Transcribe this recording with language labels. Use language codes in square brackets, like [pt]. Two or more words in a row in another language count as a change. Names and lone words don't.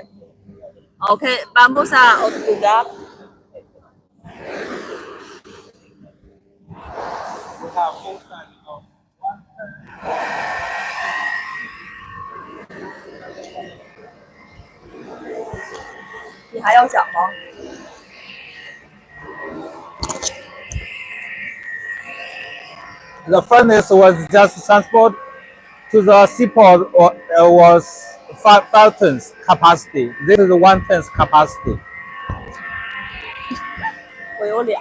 [es] Ok, vamos a otro lugar. ¿Y [zh] 还要讲吗？ [en] The furnace was just transported to the seaport was 5 tons capacity. This is 1 tons capacity. [zh] 我有俩。